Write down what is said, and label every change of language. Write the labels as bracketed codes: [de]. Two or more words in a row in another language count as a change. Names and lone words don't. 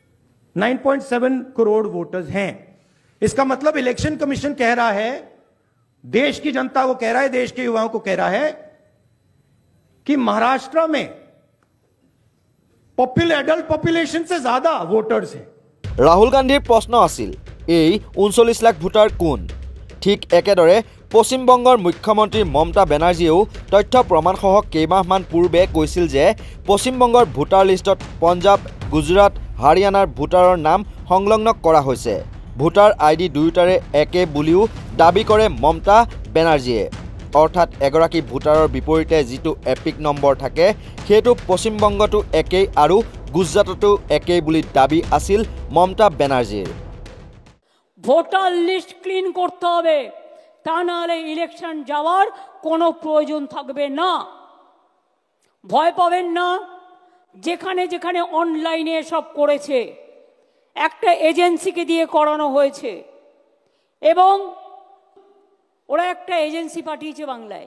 [hi] 9.7 करोड़ वोटर्स हैं इसका मतलब इलेक्शन कमीशन कह रहा है देश की जनता को कह रहा है, देश के युवाओं को कह रहा है कि महाराष्ट्र में एडल्ट पॉपुलेशन से ज्यादा वोटर्स हैं। [as] ৰাহুল গান্ধীৰ প্ৰশ্ন আছিল এই 39 लाख ভোটাৰ কোন। ঠিক একেদৰে পশ্চিমবংগৰ মুখ্যমন্ত্ৰী মমতা বেনাৰ্জীয়েও তথ্য প্ৰমাণসহ কেইমাহমান পূৰ্বে কৈছিল যে পশ্চিমবংগৰ ভোটাৰ লিষ্টত পঞ্জাৱ, গুজৰাট, হাৰিয়ানাৰ ভোটাৰৰ নাম সংলগ্ন কৰা হৈছে। ভোটাৰ আইডি দুয়োটাৰে একে বুলিও দাবী কৰে মমতা বেনাৰ্জীয়ে। অৰ্থাৎ এগৰাকী ভোটাৰৰ বিপৰীতে যিটো এপিক নম্বৰ থাকে সেইটো পশ্চিমবংগতো একেই আৰু গুজৰাটতো একেই বুলি দাবী আছিল মমতা বেনাৰ্জীৰ। [bn] ভোটার লিস্ট ক্লিন করতে হবে, তা নাহলে ইলেকশন যাওয়ার কোনো প্রয়োজন থাকবে না। ভয় পাবেন না, যেখানে যেখানে অনলাইনে সব করেছে একটা এজেন্সিকে দিয়ে করানো হয়েছে এবং ওরা একটা এজেন্সি পাঠিয়েছে বাংলায়।